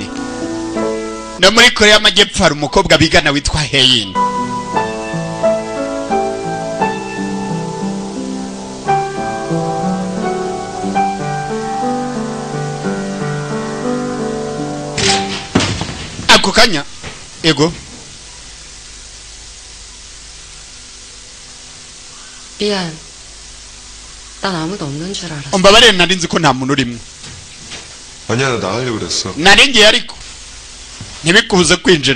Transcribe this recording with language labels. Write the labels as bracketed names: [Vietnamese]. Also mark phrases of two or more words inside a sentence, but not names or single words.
[Kinyarwanda] No muri Korea y'Amajyepfo hari umukobwa bigana witwa Hein. Ako kanya ego [Korean] 미안. 난 아무도 없는 줄 알았어. [Kinyarwanda] umbabarire nari nzi ko nta muntu urimo. [Korean] 아니야, 나 나가려고 그랬어. [Kinyarwanda] Nari ngiye ariko ntibikubuze kwinjira.